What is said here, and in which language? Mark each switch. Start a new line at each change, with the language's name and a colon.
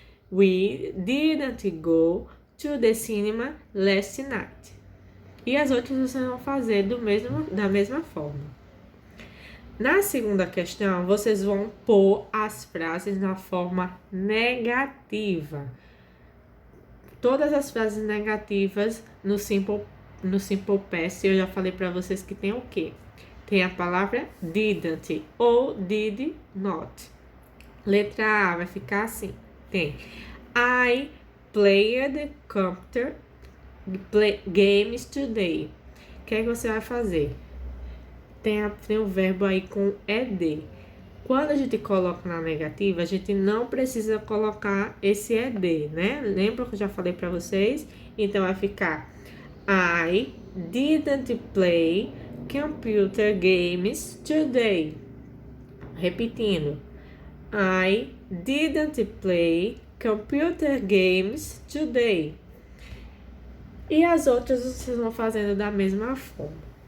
English: We didn't go to the cinema last night.
Portuguese: E as outras vocês vão fazer da mesma forma. Na segunda questão, vocês vão pôr as frases na forma negativa. Todas as frases negativas no simple past, eu já falei para vocês que tem o quê? Tem a palavra didn't ou did not. Letra A vai ficar assim. Tem
English: I played computer games today.
Portuguese: O que é que você vai fazer? Tem um verbo aí com ed. Quando a gente coloca na negativa, a gente não precisa colocar esse ed, né? Lembra que eu já falei para vocês? Então, vai ficar
English: I didn't play computer games today.
Portuguese: Repetindo.
English: I didn't play computer games today.
Portuguese: E as outras vocês vão fazendo da mesma forma.